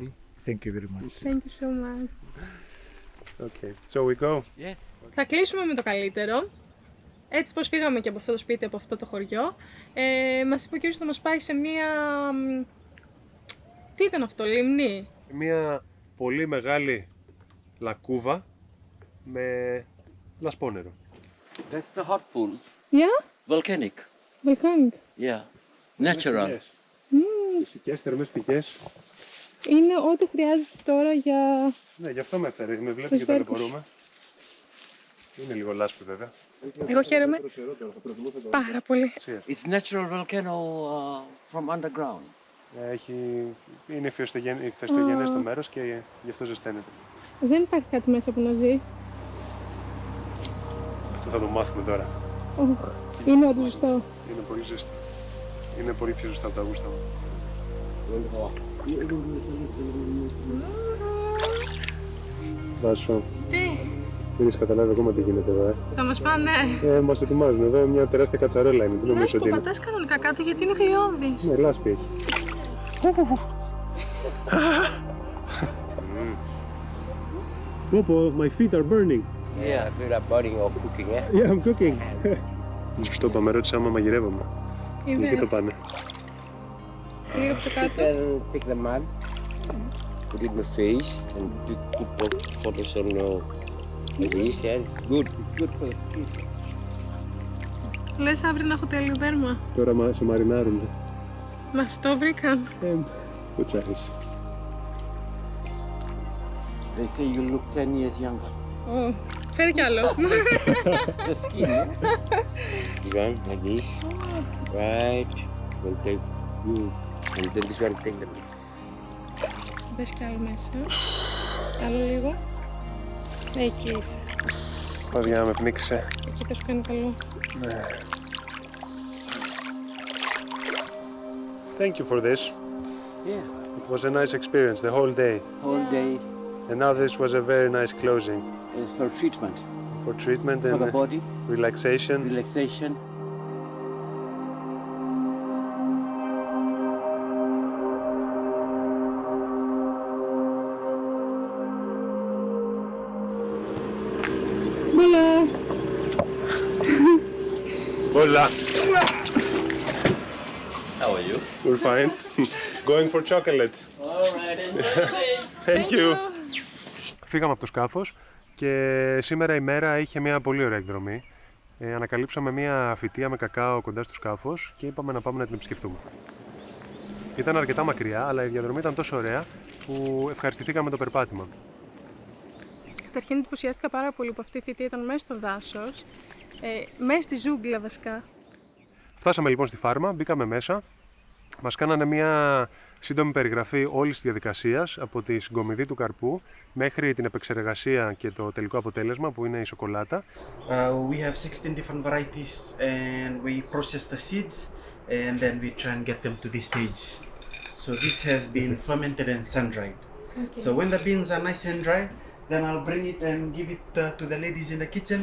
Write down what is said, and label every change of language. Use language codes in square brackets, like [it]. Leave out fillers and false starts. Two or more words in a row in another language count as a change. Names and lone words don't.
[en] Thank you very much. Thank you so much. Okay, so we go. Yes. [el] Θα κλείσουμε με το καλύτερο. Έτσι πως φύγαμε και από αυτό το σπίτι, από αυτό το χωριό, μας είπε ο κύριος να μας πάει σε μία... Τι ήταν αυτό, λιμνή? Μια πολύ μεγάλη λακκούβα με λασπόνερο. [en] That's the hot pools. Yeah? Volcanic. Volcanic. Yeah. Natural. [el] Φυσικές θερμές πηγές. Είναι ό,τι χρειάζεται τώρα για... Ναι, γι' αυτό με έφερε. Με βλέπει και ταλαιπωρούμε. Είναι λίγο λάσπη βέβαια. Εγώ χαίρομαι πάρα πολύ. [en] It's natural volcano from underground. [el] Είναι ηφαιστογενές το μέρος και γι' αυτό ζεσταίνεται. Δεν υπάρχει κάτι μέσα που να ζει. Αυτό θα το μάθουμε τώρα. Είναι όντως ζεστό. Είναι πολύ ζεστό. Είναι πολύ πιο ζεστό από τα γούστα μου. Βάσο. Τι? Δεν έχεις καταλάβει ακόμα τι γίνεται εδώ, Θα μας πάνε. Μας ετοιμάζουν εδώ, μια τεράστια κατσαρόλα είναι. Τι Ναι, νομίζω που ότι είναι. πατάς κανονικά κάτω γιατί είναι γλιώδης. Ναι, λάσπη έχει. [en] Popo, my feet are burning. Yeah, if you're burning or cooking, yeah. Yeah, I'm cooking. [el] Στο είπα, με ρώτησε άμα μαγειρεύομαι. Εκεί το Είδες. πάνε. Λίγο από το [en] You [el] κάτω. [en] can take the mud. put it in my face and put photos on like this. Yeah, it's good. It's good for the skin. [el] Λες αύριο να έχω τέλειο δέρμα. Τώρα σε μαρινάρουνε. Με αυτό βρήκαν. Αυτό της άρεσε. [en] They say you look 10 years younger. [el] Φέρει κι άλλο. [en] The skin, eh? This one like this. Right. We'll take you. And then this one take them. [el] Δες κι άλλο μέσα. Άλλο λίγο. Εκεί είσαι. Παδιά με πνίξε. Εκεί θα σου κάνει καλό. Ναι. [en] Thank you for this. Yeah. It was a nice experience the whole day. Whole day And now this was a very nice closing is for treatment, for treatment for and the body, relaxation. relaxation. Hola. How are you? We're fine. Going for chocolate. Alright, enjoy. Thank you. [el] Φύγαμε από το σκάφος και σήμερα η μέρα είχε μια πολύ ωραία εκδρομή. Ανακαλύψαμε μια φυτεία με κακάο κοντά στο σκάφος και είπαμε να πάμε να την επισκεφτούμε. Ήταν αρκετά μακριά, αλλά η διαδρομή ήταν τόσο ωραία που ευχαριστηθήκαμε το περπάτημα. Καταρχήν εντυπωσιάστηκα πάρα πολύ που αυτή η θητεία ήταν μέσα στο δάσος, μέσα στη ζούγκλα βασικά. Φτάσαμε λοιπόν στη φάρμα, μπήκαμε μέσα. Μας κάνανε μια σύντομη περιγραφή όλης της διαδικασίας, από τη συγκομιδή του καρπού μέχρι την επεξεργασία και το τελικό αποτέλεσμα που είναι η σοκολάτα. [en] We have 16 different varieties and we process the seeds and then we try and get them to this stage. So this has been fermented and sun-dried. So when the beans are nice and dry, then I'll bring it and give it to the ladies in the kitchen.